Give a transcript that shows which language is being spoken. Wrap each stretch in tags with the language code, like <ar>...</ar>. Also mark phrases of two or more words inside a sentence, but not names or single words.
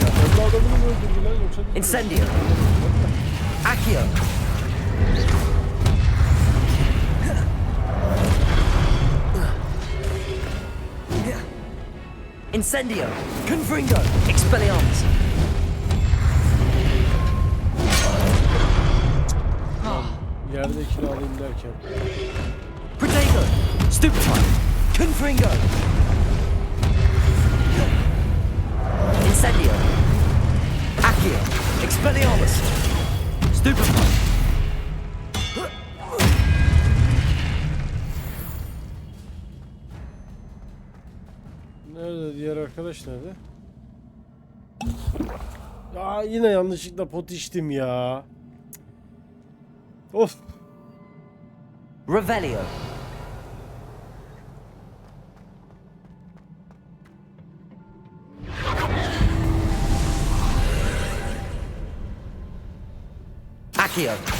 <tr>Incendio. Accio. Incendio. Confringo. Expelliarmus. Yerdekini alayım derken. Protego. Stupefy. Confringo. Incendio. Accio. Expelliarmus. Stupefy. Nerede diğer arkadaş nerede? Aa, yine yanlışlıkla pot içtim ya. Of. Revelio. Accio.</tr>